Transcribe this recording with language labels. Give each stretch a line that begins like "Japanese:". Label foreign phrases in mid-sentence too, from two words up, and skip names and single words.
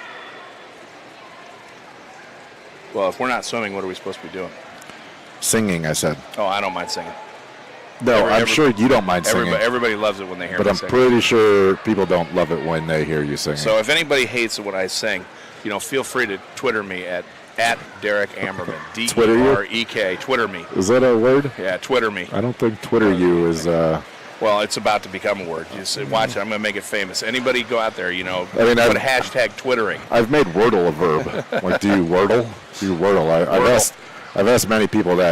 English: Well, if we're not swimming, what are we supposed to be doing? Singing, I said. Oh, I don't mind singing. No, I'm sure you don't mind singing. Everybody loves it when they hear me sing. But I'm pretty sure people don't love it when they hear you singing. So if anybody hates what I sing, feel free to Twitter me at Derek Ammerman. D-E-R-E-K. Twitter me. Is that a word? Yeah, Twitter me. I don't think Twitter you is... Well, it's about to become a word. Just watch it. I'm going to make it famous. Anybody go out there, put hashtag Twittering. I've made Wordle a verb. Like, do you Wordle? Do you Wordle? I've asked many people that.